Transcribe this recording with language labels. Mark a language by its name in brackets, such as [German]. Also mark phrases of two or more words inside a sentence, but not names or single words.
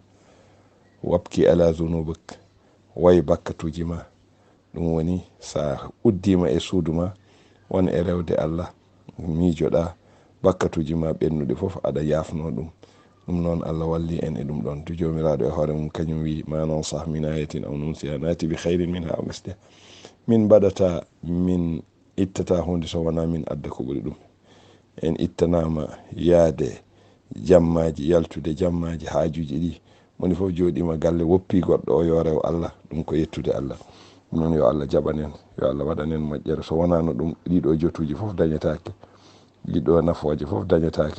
[Arabic] وابك على ذنبك, [Fula] way bakkatuji ma. ɗum woni sa uddima e suuduma won e rewde Allah, miijoɗa bakkatuji ma ɓennuɗe fof aɗa yafno ɗum. ɗum noon Allah walli en e ɗum ɗon. to jomiraɗo e hoore mum kañum wi ma non sah [Arabic] من آية أو ننسها نأت بخير منها أو مثلها. [Fula] min mbaɗata, min ittata hunde so wona min adda ko ɓuri ɗum. en ittanama yaade jammaji, yaltude jammaji, haajuji ɗi moni fof joɗima galle woppi goɗɗo o yo rew Allah, ɗum ko yettude Allah. ɗum noon yo Allah jaɓanen, yo Allah waɗanen moƴƴere. so wonano ɗum ɗiɗo jotuji fof dañetake, ɗiɗo nafoje fof dañetake.